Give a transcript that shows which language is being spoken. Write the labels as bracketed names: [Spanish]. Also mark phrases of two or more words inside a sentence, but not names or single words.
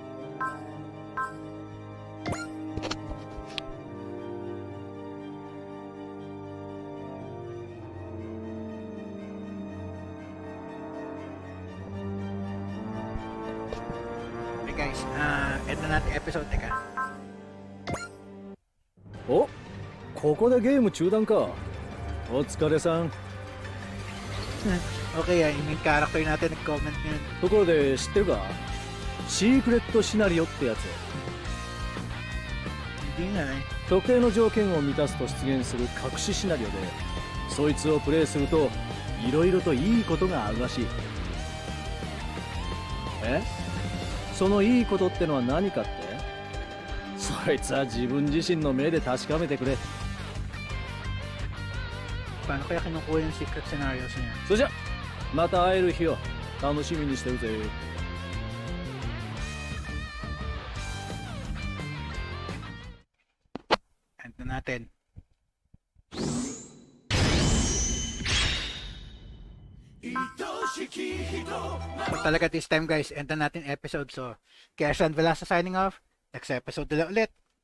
[Filipino] Guys, end na natin episode. Teka. [Japanese] お、ここでゲーム中断か。お疲れさん。 [Filipino] Okay, yung main character natin nag-comment ngayon. [Japanese] ところで知ってるか、シークレットシナリオってやつ。 [Filipino] Hindi nga eh. [Japanese] 特定の条件を満たすと出現する隠しシナリオで、そいつをプレイするといろいろといいことがあるらしい。え、そのいいことってのは何かって？そいつは自分自身の目で確かめてくれ。 [Filipino] Paano kaya kinukuha yung [English] secret scenarios [Filipino] niya? [Japanese] それじゃまた会える日を楽しみにしてるぜ。 [Filipino] End na natin. So talaga [English] this time, [Filipino] guys, end na natin episode. So, kaya Sean Velasco [English] signing off. [Filipino] Next episode ulit.